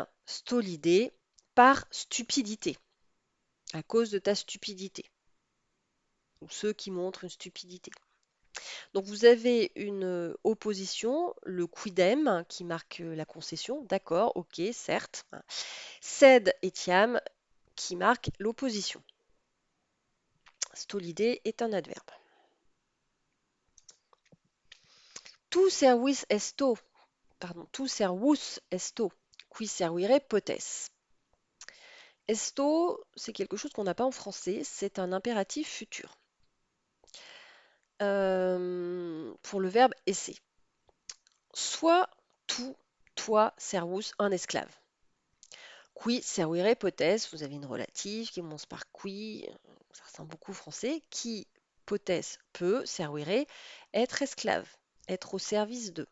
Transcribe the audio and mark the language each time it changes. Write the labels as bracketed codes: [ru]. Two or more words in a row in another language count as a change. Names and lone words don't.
[fr] Stolidé, par stupidité, à cause de ta stupidité, ou ceux qui montrent une stupidité. Donc vous avez une opposition, le quidem qui marque la concession, d'accord, ok, certes. [la] Sed etiam [fr] qui marque l'opposition. Stolidé est un adverbe. [la] Tu servis esto, [fr] pardon, [la] tu servus esto, qui servire potes. [fr] Esto, c'est quelque chose qu'on n'a pas en français, c'est un impératif futur. Pour le verbe essayer. Soit tu, toi, servus, un esclave. [la] Qui servire potes, [fr] vous avez une relative qui commence par qui, ça ressemble beaucoup au français, qui potes peut, servire, être esclave, être au service de.